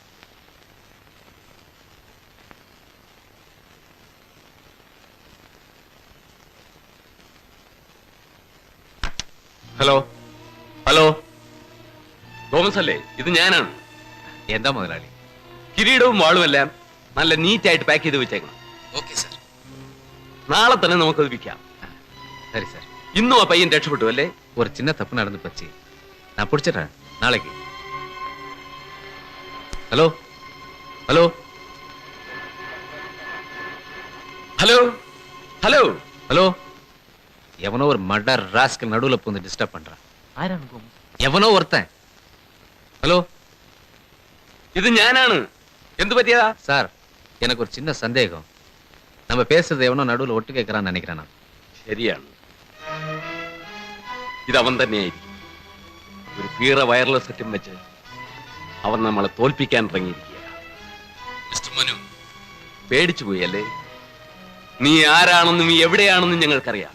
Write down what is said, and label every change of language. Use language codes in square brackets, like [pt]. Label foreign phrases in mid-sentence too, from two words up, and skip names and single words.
[ml] ഹലോ ഹലോ, തോമസ് അല്ലേ? ഇത് ഞാനാണ്. എന്താ മുതലാളി? കിരീടവും വാളുമെല്ലാം നല്ല നീറ്റായിട്ട് പാക്ക് ചെയ്ത് വെച്ചേക്കണം. [en] okay sir. [ml] നാളെ തന്നെ നമുക്കത് വിൽക്കാം. [ta] சரி சார். [ml] ഇന്നും ആ പയ്യൻ രക്ഷപ്പെട്ടു അല്ലേ? [ta] ஒரு சின்ன தப்பு நடந்து போச்சு, நான் பிடிச்சிடுறேன் நாளைக்கு. [en] hello hello hello hello [ta] ஹலோ, எவனோ ஒரு [en] murder rascal [ta] நடுவுல பூந்து டிஸ்டர்ப் பண்றான். எவனோ ஒருத்தன். ஹலோ, [ml] ഇത് ഞാനാണ്. എന്ത് പറ്റിയതാ? [ta] சார், எனக்கு ஒரு சின்ன சந்தேகம். நம்ம பேசுறது எவனோ நடுவுல ஒட்டு கேட்கறான்னு நினைக்கிறேன் நான். [ml] ശരിയാണ്, ഇത് അവൻ തന്നെയായിരിക്കും. ഒരു പീറ [en] wireless setum [ml] വെച്ച് അവൻ നമ്മളെ തോൽപ്പിക്കാൻ ഇറങ്ങിയിരിക്കുക. മിസ്റ്റർ മനു, പേടിച്ചു പോയി അല്ലേ? നീ ആരാണെന്നും നീ എവിടെയാണെന്നും ഞങ്ങൾക്കറിയാം.